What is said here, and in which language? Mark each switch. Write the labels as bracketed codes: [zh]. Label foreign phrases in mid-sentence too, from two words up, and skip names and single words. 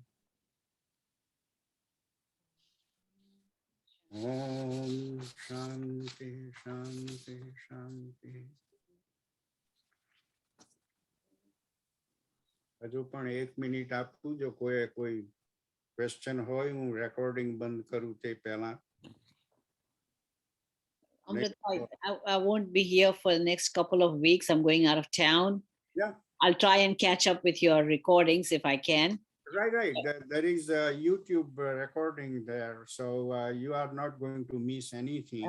[sa] ओम शांति शांति शांति. [gu] હજુ પણ 1 મિનિટ આપું, જો કોઈ ક્વેશ્ચન હોય હું રેકોર્ડિંગ બંધ કરું તે પહેલા. [en] Amrit, I won't be here for the next couple of weeks. I'm going out of town. Yeah. I'll try and catch up with your recordings if I can. Right. There is a YouTube recording there, so you are not going to miss anything.